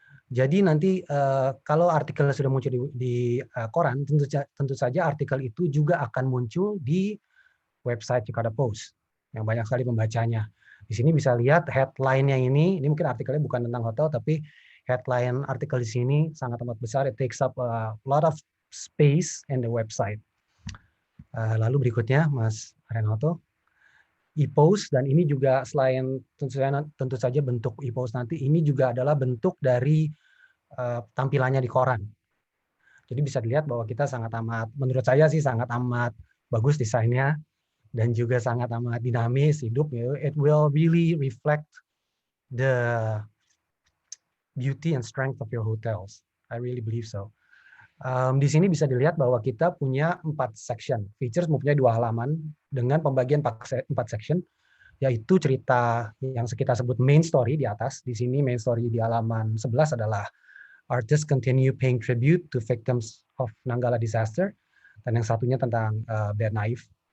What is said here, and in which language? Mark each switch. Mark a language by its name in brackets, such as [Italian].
[Indonesian] Jadi nanti kalau artikel sudah muncul di koran, tentu saja artikel itu juga akan muncul di website Jakarta Post yang banyak sekali pembacanya. Di sini bisa lihat headline-nya ini mungkin artikelnya bukan tentang hotel, tapi headline artikel di sini sangat amat besar. [English] It takes up a lot of space in the website. [Indonesian] Lalu berikutnya, Mas Renato, e-post, dan ini juga selain tentu saja bentuk e-post nanti, ini juga adalah bentuk dari tampilannya di koran. Jadi bisa dilihat bahwa kita sangat amat, menurut saya sih sangat amat bagus desainnya, dan juga sangat amat dinamis, hidup. [English] It will really reflect the beauty and strength of your hotels. I really believe so. [Indonesian] Di sini bisa dilihat bahwa kita punya 4 section. Features mempunyai 2 halaman dengan pembagian 4 section, yaitu cerita yang kita sebut main story di atas. Di sini main story di halaman 11 adalah [English] artists continue paying tribute to victims of Nanggala disaster, [Indonesian] dan yang satunya tentang Bad Knife.